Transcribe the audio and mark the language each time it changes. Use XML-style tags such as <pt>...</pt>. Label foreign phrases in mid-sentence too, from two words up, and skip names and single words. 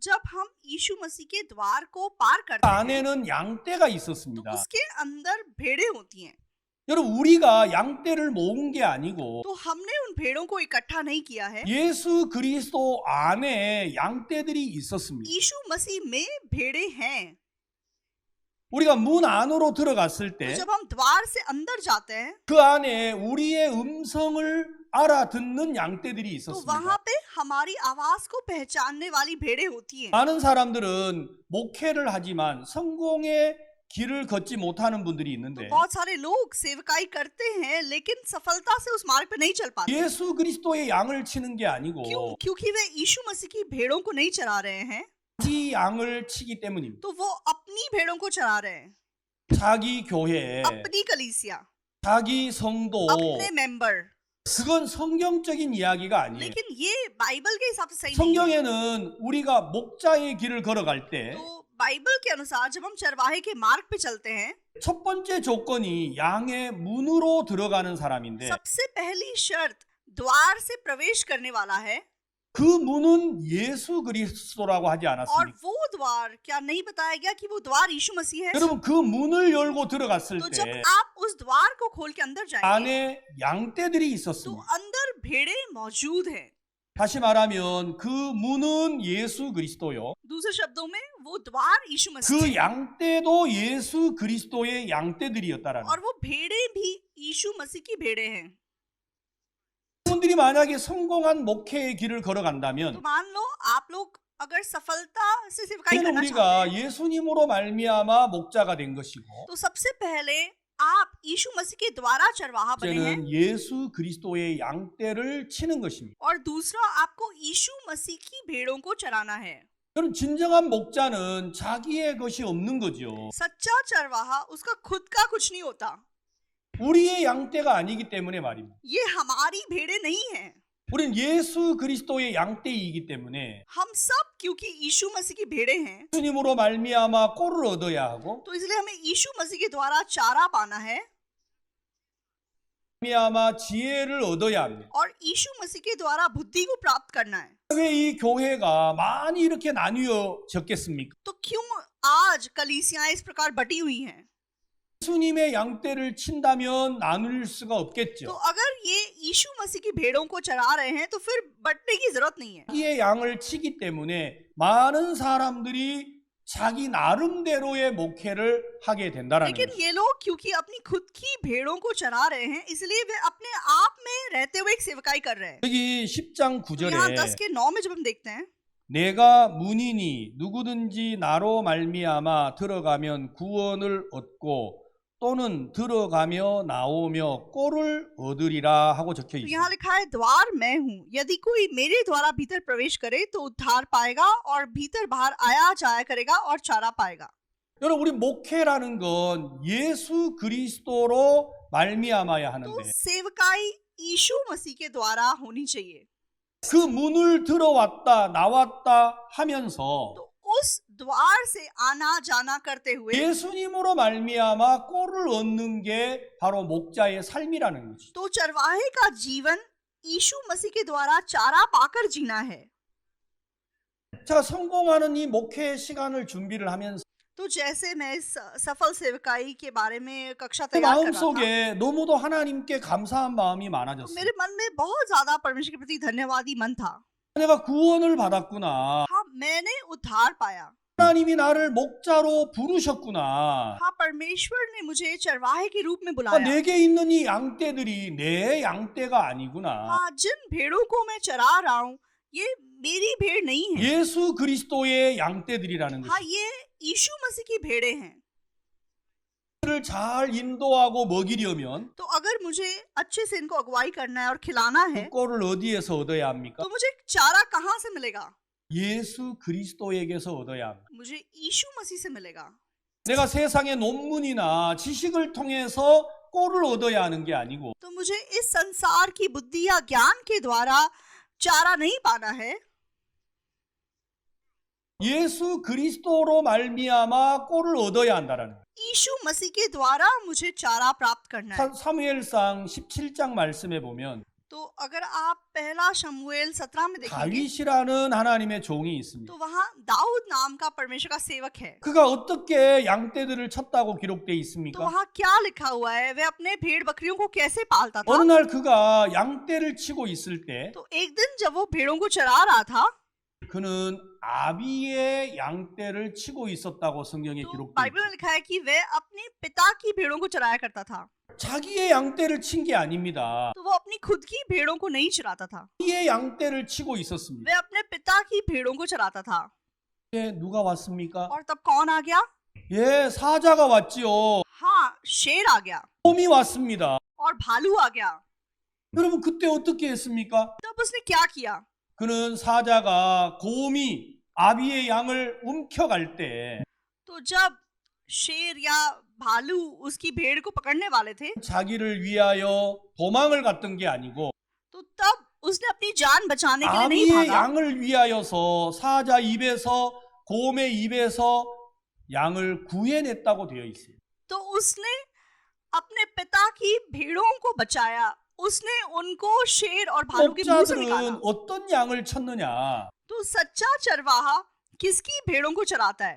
<hi>जब हम यीशु मसीह के द्वार को पार करते हैं</hi> <ko>안에는 양떼가</ko> <hi>तो</hi> <ko>있었습니다.</ko> <hi>उसके अंदर भेड़ें होती हैं।</hi> <ko>여러분 우리가 양떼를 모은 게 아니고</ko> <hi>तो हमने उन भेड़ों को इकट्ठा नहीं किया है।</hi> <ko>예수 그리스도 안에 양떼들이 있었습니다.</ko> <hi>यीशु मसीह में भेड़ें हैं।</hi> <ko>우리가 문 안으로 들어갔을</ko> <hi>तो</hi> <ko>때</ko> <hi>जब हम द्वार से अंदर जाते हैं</hi> <ko>그 안에 우리의 음성을 알아듣는 양떼들이</ko> <hi>तो</hi> <ko>있었습니다.</ko> <hi>वहां पे हमारी आवाज को पहचानने वाली भेड़ें होती हैं।</hi> <ko>많은 사람들은 목회를 하지만 성공의 길을 걷지 못하는 분들이</ko> <hi>तो</hi> <ko>있는데</ko> <hi>बहुत सारे लोग सेवकाई करते हैं लेकिन सफलता से उस मार्ग पे नहीं चल पाते।</hi> <ko>예수 그리스도의 양을 치는 게 아니고</ko> <hi>क्यों? क्योंकि वे यीशु मसीह की भेड़ों को नहीं चरा रहे हैं</hi> <ko>자기 양을 치기 때문입니다.</ko> <hi>तो वो अपनी भेड़ों को चरा रहे हैं।</hi> <ko>자기 교회,</ko> <hi>अपनी कलीसिया,</hi> <ko>자기 성도,</ko> <hi>अपने मेंबर।</hi> <ko>그건 성경적인 이야기가 아니에요.</ko> <hi>लेकिन ये बाइबल के हिसाब से सही नहीं है।</hi> <ko>성경에는 우리가 목자의 길을 걸어갈 때</ko> <hi>तो बाइबल के अनुसार जब हम चरवाहे के मार्ग पे चलते हैं,</hi> <ko>첫 번째 조건이 양의 문으로 들어가는 사람인데</ko> <hi>सबसे पहली शर्त द्वार से प्रवेश करने वाला है।</hi> <ko>그 문은 예수 그리스도라고 하지</ko> <hi>और</hi> <ko>않았습니까?</ko> <hi>वो द्वार क्या नहीं बताया गया कि वो द्वार यीशु मसीह है?</hi> <ko>여러분 그 문을 열고 들어갔을</ko> <hi>तो जब</hi> <ko>때</ko> <hi>आप उस द्वार को खोल के अंदर जाएंगे</hi> <ko>안에 양떼들이</ko> <hi>तो</hi> <ko>있었습니다.</ko> <hi>अंदर भेड़े मौजूद हैं।</hi> <ko>다시 말하면 그 문은 예수 그리스도요.</ko> <hi>दूसरे शब्दों में वो द्वार यीशु मसीह</hi> <ko>그</ko> <hi>है।</hi> <ko>양떼도 예수 그리스도의 양떼들이었다라는</ko> <hi>और वो भेड़े भी यीशु मसीह की भेड़े हैं।</hi> <ko>분들이 만약에 성공한 목회의 길을</ko> <hi>तो</hi> <ko>걸어간다면</ko> <hi>मान लो आप लोग अगर सफलता से सेवकाई</hi> <ko>이제는</ko> <hi>करना</hi> <ko>우리가</ko> <hi>चाहते हैं,</hi> <ko>예수님으로 말미암아 목자가 된 것이고</ko> <hi>तो सबसे पहले आप यीशु मसीह के द्वारा चरवाहा बने हैं।</hi> <ko>이제는 예수 그리스도의 양떼를 치는 것입니다.</ko> <hi>और दूसरा आपको यीशु मसीह की भेड़ों को चराना है।</hi> <ko>여러분 진정한 목자는 자기의 것이 없는 거죠.</ko> <hi>सच्चा चरवाहा उसका खुद का कुछ नहीं होता।</hi> <ko>우리의 양떼가 아니기 때문에 말입니다.</ko> <hi>ये हमारी भेड़े नहीं हैं।</hi> <ko>우리는 예수 그리스도의 양떼이기 때문에</ko> <hi>हम सब क्योंकि यीशु मसीह की भेड़े हैं,</hi> <ko>예수님으로 말미암아 꼴을 얻어야 하고</ko> <hi>तो इसलिए हमें यीशु मसीह के द्वारा चारा पाना है</hi> <ko>말미암아 지혜를 얻어야 합니다.</ko> <hi>और यीशु मसीह के द्वारा बुद्धि को प्राप्त करना है।</hi> <ko>왜 이 교회가 많이 이렇게 나뉘어졌겠습니까?</ko> <hi>तो क्यों आज कलीसियां इस प्रकार बटी हुई हैं?</hi> <ko>예수님의 양떼를 친다면 나눌 수가</ko> <hi>तो</hi> <ko>없겠죠.</ko> <hi>अगर ये यीशु मसीह की भेड़ों को चरा रहे हैं तो फिर बटने की जरूरत नहीं है।</hi> <ko>자기의 양을 치기 때문에 많은 사람들이 자기 나름대로의 목회를 하게 된다라는</ko> <hi>लेकिन</hi> <ko>거죠.</ko> <hi>ये लोग क्योंकि अपनी खुद की भेड़ों को चरा रहे हैं, इसलिए वे अपने आप में रहते हुए एक सेवकाई कर रहे हैं।</hi> <ko>여기 10장</ko> <hi>तो यहाँ 10</hi> <ko>9절에</ko> <hi>के 9 में जब हम देखते हैं,</hi> <ko>내가 문이니 누구든지 나로 말미암아 들어가면 구원을 얻고 또는 들어가며 나오며 꼴을 얻으리라 하고 적혀</ko> <hi>तो</hi> <ko>있습니다.</ko> <hi>यहाँ लिखा है द्वार मैं हूँ, यदि कोई मेरे द्वारा भीतर प्रवेश करे तो उद्धार पाएगा और भीतर बाहर आया जाया करेगा और चारा पाएगा।</hi> <ko>여러분 우리 목회라는 건 예수 그리스도로 말미암아야</ko> <hi>तो</hi> <ko>하는데</ko> <hi>सेवकाई यीशु मसीह के द्वारा होनी चाहिए।</hi> <ko>그 문을 들어왔다 나왔다 하면서</ko> <hi>तो उस द्वार से आना जाना करते हुए</hi> <ko>예수님으로 말미암아 꼴을 얻는 게 바로 목자의 삶이라는 거죠.</ko> <hi>तो चरवाहे का जीवन यीशु मसीह के द्वारा चारा पाकर जीना है।</hi> <ko>자, 성공하는 이 목회 시간을 준비를 하면서</ko> <hi>तो जैसे मैं इस सफल सेवकाई के बारे में कक्षा</hi> <ko>그</ko> <hi>तैयार कर रहा था,</hi> <ko>마음속에 너무도 하나님께 감사한 마음이</ko> <hi>तो</hi> <ko>많아졌어요.</ko> <hi>मेरे मन में बहुत ज्यादा परमेश्वर के प्रति धन्यवादी मन था।</hi> <ko>내가 구원을 받았구나.</ko> <hi>हाँ, मैंने उद्धार पाया।</hi> <ko>하나님이 나를 목자로 부르셨구나.</ko> <hi>हाँ, परमेश्वर ने मुझे चरवाहे के रूप में</hi> <ko>아,</ko> <hi>बुलाया।</hi> <ko>내게 있는 이 양떼들이 내 양떼가 아니구나.</ko> <hi>हाँ, जिन भेड़ों को मैं चरा रहा हूँ ये मेरी भेड़ नहीं है।</hi> <ko>예수 그리스도의 양떼들이라는</ko> <hi>हाँ,</hi> <ko>것이.</ko> <hi>ये यीशु मसीह की भेड़े हैं।</hi> <ko>그를 잘 인도하고 먹이려면</ko> <hi>तो अगर मुझे अच्छे से इनको अगुवाई करना है और खिलाना है</hi> <ko>그 꼴을 어디에서 얻어야 합니까?</ko> <hi>तो मुझे चारा कहाँ से मिलेगा?</hi> <ko>예수 그리스도에게서 얻어야 합니다.</ko> <hi>मुझे यीशु मसीह से मिलेगा।</hi> <ko>내가 세상의 논문이나 지식을 통해서 꼴을 얻어야 하는 게 아니고</ko> <hi>तो मुझे इस संसार की बुद्धि या ज्ञान के द्वारा चारा नहीं पाना है।</hi> <ko>예수 그리스도로 말미암아 꼴을 얻어야 한다라는 거예요.</ko> <hi>यीशु मसीह के द्वारा मुझे चारा प्राप्त करना है।</hi> <ko>사무엘상 17장 말씀에 보면</ko> <hi>तो अगर आप पहला शमूएल 17 में देखेंगे</hi> <ko>다윗이라는 하나님의 종이 있습니다.</ko> <hi>तो वहाँ दाऊद नाम का परमेश्वर का सेवक है।</hi> <ko>그가 어떻게 양떼들을 쳤다고 기록되어</ko> <hi>तो</hi> <ko>있습니까?</ko> <hi>वहाँ क्या लिखा हुआ है? वे अपने भेड़ बकरियों को कैसे पालता था?</hi> <ko>어느 날 그가 양떼를 치고 있을 때</ko> <hi>तो एक दिन जब वो भेड़ों को चरा रहा था</hi> <ko>그는 아비의 양떼를 치고 있었다고 성경에</ko> <hi>तो</hi> <ko>기록되어</ko> <hi>बाइबल में</hi> <ko>있습니다.</ko> <hi>लिखा है कि वे अपने पिता की भेड़ों को चराया करता था।</hi> <ko>자기의 양떼를 친 게 아닙니다.</ko> <hi>तो वो अपनी खुद की भेड़ों को नहीं चराता था,</hi> <ko>아비의 양떼를 치고 있었습니다.</ko> <hi>वे अपने पिता की भेड़ों को चराता था।</hi> <ko>예, 누가 왔습니까?</ko> <hi>और तब कौन आ गया?</hi> <ko>예, 사자가 왔지요.</ko> <hi>हाँ, शेर आ गया</hi> <ko>곰이 왔습니다.</ko> <hi>और भालू आ गया।</hi> <ko>여러분 그때 어떻게 했습니까?</ko> <hi>तब उसने क्या किया?</hi> <ko>그는 사자가 곰이 아비의 양을 움켜갈 때</ko> <hi>तो जब शेर या भालू उसकी भेड़ को पकड़ने वाले थे</hi> <ko>자기를 위하여 도망을 갔던 게 아니고</ko> <hi>तो तब उसने अपनी जान बचाने के लिए नहीं</hi> <ko>아비의</ko> <hi>भागा,</hi> <ko>양을 위하여서 사자 입에서 곰의 입에서 양을 구해냈다고 되어 있어요.</ko> <hi>तो उसने अपने पिता की भेड़ों को बचाया, उसने उनको शेर और भालू के मुंह से निकाला।</hi> <ko>목자들은 어떤 양을 쳤느냐?</ko> <hi>तो सच्चा चरवाहा किसकी भेड़ों को चराता है?</hi>